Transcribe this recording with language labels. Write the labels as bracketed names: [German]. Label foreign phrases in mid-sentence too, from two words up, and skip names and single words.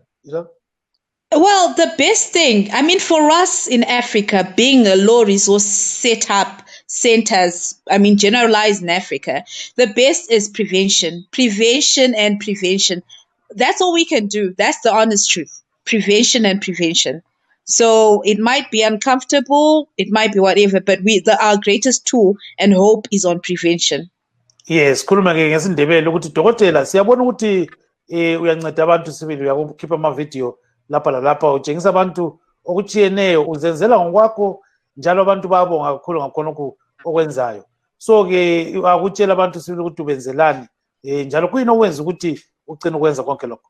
[English] Well, the best thing, for us in Africa, being a low resource setup centers, generalized in Africa, the best is prevention. Prevention and prevention. That's all we can do. That's the honest truth. Prevention and prevention. So it might be uncomfortable, it might be whatever, but our greatest tool and hope is on prevention. Yes, [North Ndebele] khuluma ke ngesindebele ukuthi dokotela siyabona ukuthi uyanceda abantu sibili uyakhipha ama video lapha lalapha utshengisa abantu okuchiyeneyo uzenzela ngokwakho njalo abantu bayabonga kakhulu ngakhona okwenzayo. So ke akutshela abantu sibili ukuthi ubenzelani njalo kuyini okwenza ukuthi ugcine ukwenza konke lokho.